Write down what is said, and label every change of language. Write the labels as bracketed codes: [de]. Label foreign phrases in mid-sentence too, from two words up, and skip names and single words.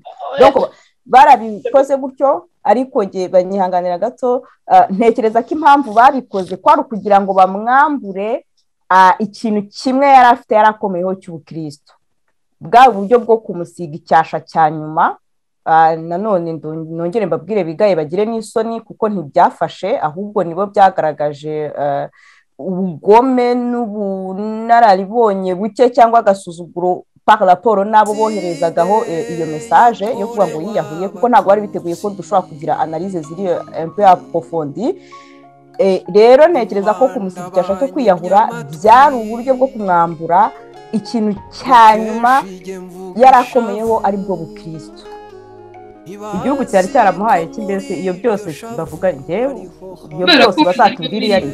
[rw] Donc barabikoze gutyo, ariko nge banyihanganira gato, ntekereza ko impamvu babikoze kwari kugira ngo bamwambure ikintu kimwe yari afite yarakomeyeho cy'ubukristo, bwa buryo bwo kumusiga icyasha cya nyuma. Nanone nongere mbabwire bigaye bagire n'isoni kuko ntibyafashe, ahubwo nibo byagaragaje ubugome n'ubunararibonye buke cyangwa agasuzuguro [fr] par rapport [rw] n'abo boherezagaho iyo message yo kuvuga ngo yiyahuye, kuko ntabwo bari biteguye ko dushobora kugira analyse ziri [fr] un peu approfondie. [rw] Rero ntekereza ko kumusiga icyasha cyo kwiyahura byari uburyo bwo kumwambura ikintu cya nyuma yarakomeyeho ari bwo bukristo. Igihugu cyari cyaramuhaye cy'imbese iyo byose bavuga njyewe iyo byose bazatubwira yari